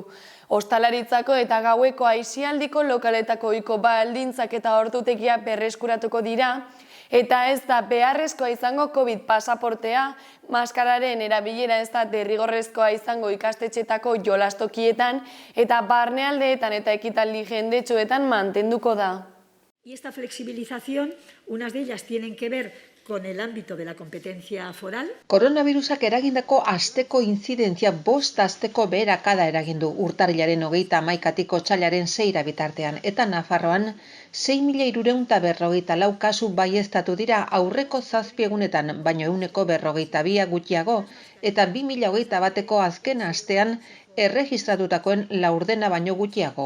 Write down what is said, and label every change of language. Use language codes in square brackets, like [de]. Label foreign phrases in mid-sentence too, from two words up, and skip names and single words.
[eu] Ostalaritzako eta gaueko aisialdiko lokaletako ohiko baldintzak eta ordutegia berreskuratuko dira, eta ez da beharrezkoa izango COVID pasaportea, maskararen erabilera ez da derrigorrezkoa izango ikastetxetako jolastokietan eta barnealdeetan eta ekitaldi jendetsuetan mantenduko da. [es] Y esta flexibilización, unas de ellas tienen que ver con el ámbito de la competencia foral. [eu] Koronavirusak eragindako asteko intzidentzia 5 asteko beherakada eragindu urtarrilaren 31tik otsailaren 6 bitartean eta Nafarroan 6.354 kasu baieztatu dira aurreko 7 egunetan, baino 142 gutxiago eta 2021ko azken astean erregistratutakoen laurdena baino gutxiago.